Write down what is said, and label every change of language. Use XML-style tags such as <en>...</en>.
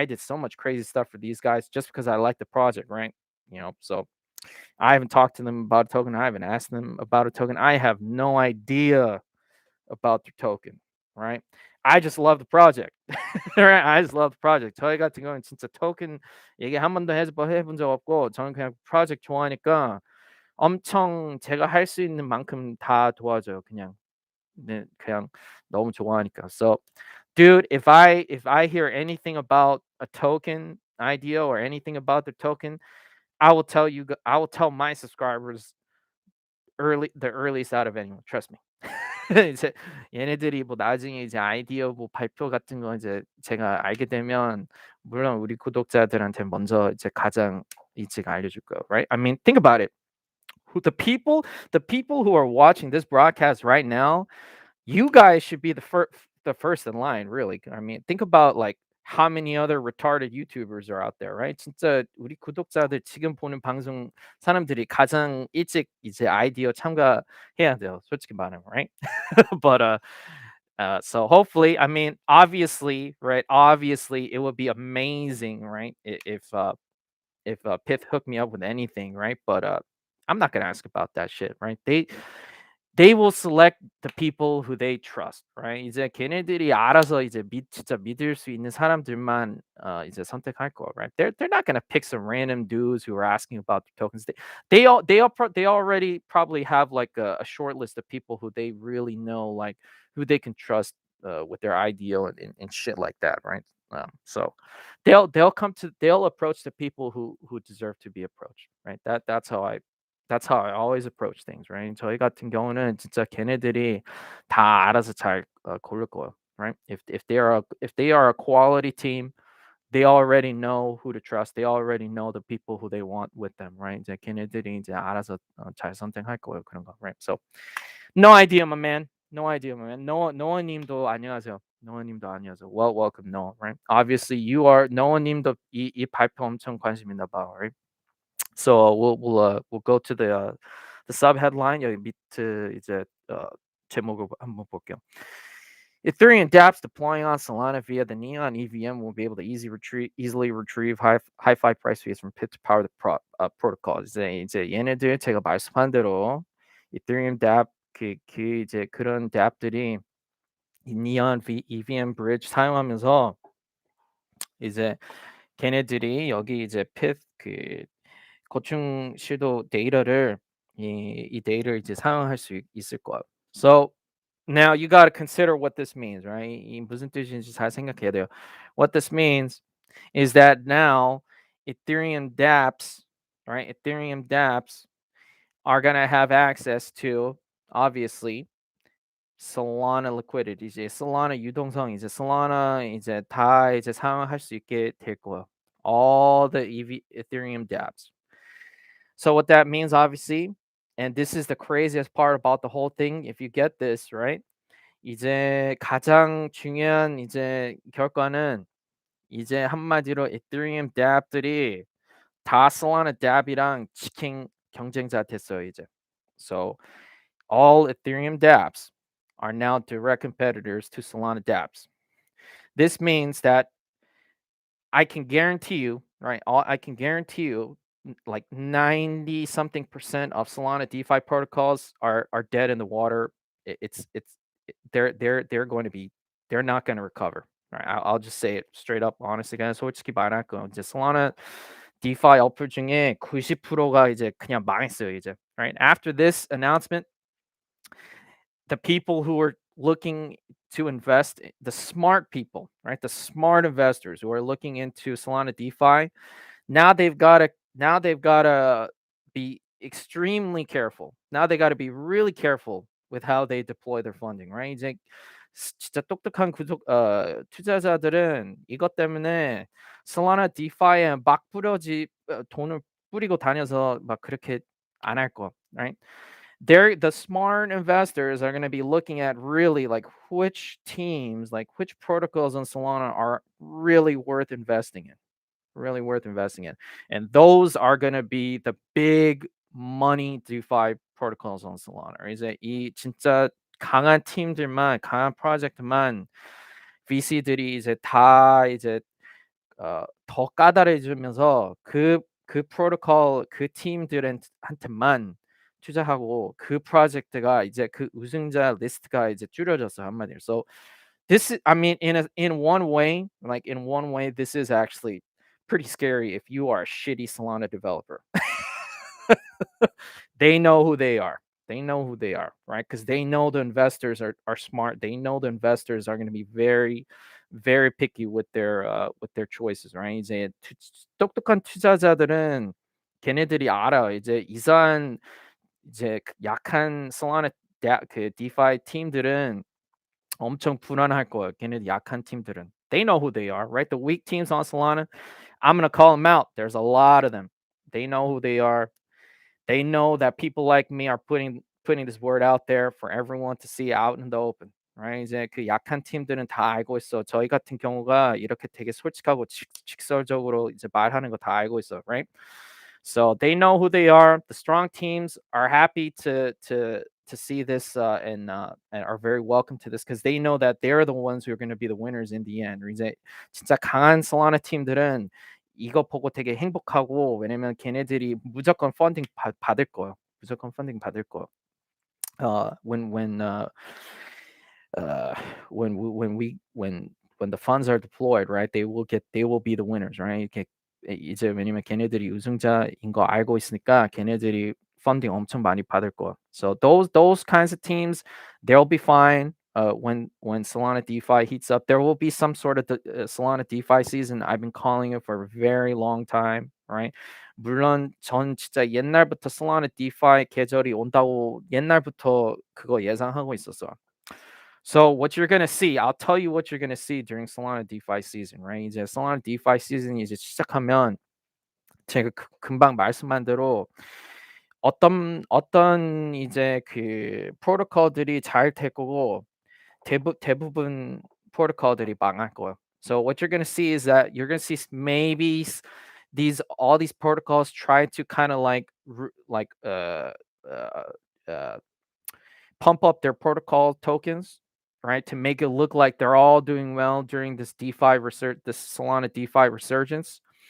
<en>I did so much crazy stuff for these guys just because I like the project, right? So I haven't talked to them about a token. I haven't asked them about a token. I have no idea about their token, right? I just love the project. right? I just love the project.</en> <ko>저희 같은 경우는 진짜 토ken 얘기 한 번도 해본 적 없고 저는 그냥 프로젝트 좋아하니까 엄청 제가 할 수 있는 만큼 다 도와줘요. 그냥 네, 그냥 너무 좋아하니까.</ko> <en>So, dude, if I hear anything about a token idea or anything about the token, I will tell my subscribers the earliest out of anyone. Trust me.</en> <ko>이제 얘네들이 뭐 나중에 이제 아이디어 뭐 발표 같은 거 이제 제가 알게 되면 물론 우리 구독자들한테 먼저 이제 가장 일찍 알려줄 거예요.</ko> <en>Right? I mean, think about it. The people who are watching this broadcast right now, you guys should be the first in line, really. I mean, think about like how many other retarded YouTubers are out there, right?</en> <ko>진짜 우리 구독자들 지금 보는 방송 사람들이 가장 일찍 이제 아이디어 참가해야 돼요. 솔직히 말하면,</ko> <en>right? but so hopefully, I mean, obviously, right? Obviously, it would be amazing, right? If Pith hooked me up with anything, right? But I'm not gonna ask about that shit, right? They will select the people who they trust, right?</en> <ko>이제 걔네들이 알아서 이제 진짜 믿을 수 있는 사람들만 이제 선택할 거야,</ko> <en>right? They're not gonna pick some random dudes who are asking about the tokens. They already probably have like a short list of people who they really know, like who they can trust with their ideal and shit like that, right? So they'll approach the people who deserve to be approached, right? That's how I always approach things, right?</en> <ko>저희 같은 경우는 진짜 걔네들이 다 알아서 잘 고를 거예요,</ko> <en>right? If they are a quality team, they already know who to trust. They already know the people who they want with them, right?</en> <ko>이제 걔네들이 이제 알아서 잘 선택할 거예요, 그런 거,</ko> <en>right? So no idea, my man. No idea, my man.</en> <ko>노아님도 안녕하세요. 노아님도 안녕하세요.</ko> <en>Well, welcome, Noah, right? Obviously,</en> <ko>노아님도 이 발표 엄청 관심 있나 봐,</ko> <en>right? So we'll go to the sub headline</en> <ko>여기 밑에 이제 제목을 한번 볼게요.</ko> <en>Ethereum dApps deploying on Solana via the Neon EVM will be able to easily retrieve high-fi price fees from Pyth to power the protocol.</en> <ko>이제 얘네들 제가 말씀한 대로 Ethereum dApp 그 이제 그런 dApp들이 이 Neon EVM 브릿지 사용하면서 이제 걔네들이 여기 이제 Pyth 그 고충 시도 데이터를 이 데이터를 이제 사용할 수 있을 거예요.</ko> <en>So now you got to consider what this means, right?</en> <ko>이 무슨 뜻인지 잘 생각해야 돼요.</ko> <en>What this means is that now Ethereum dApps, right? Ethereum dApps are going to have access to obviously Solana liquidity.</en> <ko>이제 Solana 유동성 이제 Solana 이제 다 이제 사용할 수 있게 될 거예요.</ko> <en>All the Ethereum dApps. So what that means obviously, and this is the craziest part about the whole thing, if you get this, right?</en> <ko>이제 가장 중요한 이제 결과는 이제 한마디로 Ethereum dApp들이 다 Solana dApp이랑 치킨 경쟁자 됐어요, 이제.</ko> <en>So all Ethereum dApps are now direct competitors to Solana dApps. This means that I can guarantee you, right? I can guarantee you, like 90 something percent of Solana DeFi protocols are dead in the water. They're going to be they're not going to recover. Right? I'll just say it straight up, honest again.</en> <ko>솔직히 말할게요. 이제 Solana DeFi 어플 중에 90%가 이제 그냥 망했어요, 이제. Right?</ko> <en>After this announcement, the people who are looking to invest, the smart people, right? The smart investors who are looking into Solana DeFi, now they've got to be extremely careful. Now they got to be really careful with how they deploy their funding, right?</en> <ko>이제 진짜 똑똑한 투자자들은 이것 때문에 Solana DeFi에 막 돈을 뿌리고 다녀서 막 그렇게 안 할 거,</ko> <en>right? The smart investors are going to be looking at really like which teams, like which protocols on Solana are really worth investing in, really worth investing in. And those are going to be the big money DeFi protocols on Solana.</en> <ko>이제 이 진짜 강한 팀들만, 강한 프로젝트만 VC들이 이제 다 이제 더 까다로워지면서 그 프로토콜 그 팀들한테만 투자하고 그 프로젝트가 이제 그 우승자 리스트가 이제 줄여졌어요, 한마디로.</ko> <en>So I mean, in one way, like in one way, this is actually pretty scary if you are a shitty Solana developer. They know who they are. They know who they are, right? Because they know the investors are smart. They know the investors are going to be very, very picky with their choices, right?</en> <ko>이제 똑똑한 투자자들은 걔네들이 알아. 이제 이상 이제 약한 Solana 그 DeFi 팀들은 엄청 불안할 거예요. 걔네들 약한 팀들은.</ko> <en>They know who they are, right? The weak teams on Solana, I'm gonna call them out. There's a lot of them. They know who they are. They know that people like me are putting this word out there for everyone to see out in the open. Right?</en> <ko>이제 그 약한 팀들은 다 알고 있어. 저희 같은 경우가 이렇게 되게 솔직하고 직설적으로 이제 말하는 거 다 알고 있어.</ko> <en>Right? So they know who they are. The strong teams are happy to see this and are very welcome to this because they know that they're the ones who are going to be the winners in the end.</en> <ko>이제 진짜 강한 Solana 팀들은 이거 보고 되게 행복하고 왜냐면 걔네들이 무조건 펀딩 받을 거예요. 무조건 펀딩 받을 거예요.</ko> <en>When uh, when the funds are deployed, right? They will be the winners, right?</en> <ko>이렇게 이제 왜냐면 걔네들이 우승자인 거 알고 있으니까 걔네들이 펀딩 엄청 많이 받을 거야.</ko> <en>So those kinds of teams, they'll be fine. When Solana DeFi heats up, there will be some sort of Solana DeFi season. I've been calling it for a very long time, right?</en> <ko>물론 전 진짜 옛날부터 Solana DeFi 계절이 온다고 옛날부터 그거 예상하고 있었어.</ko> <en>So what you're gonna see, I'll tell you what you're gonna see during Solana DeFi season, right?</en> <ko>이제 Solana DeFi season이 이제 시작하면 제가 금방 말씀한 대로 어떤 이제 그 프로토콜들이 잘 될 거고 대부분 프로토콜들이 망할 거예요.</ko> <en>So what you're gonna see is that you're gonna see maybe all these protocols try to kind of like uh, uh, pump up their protocol tokens, right, to make it look like they're all doing well during this this Solana DeFi resurgence.</en>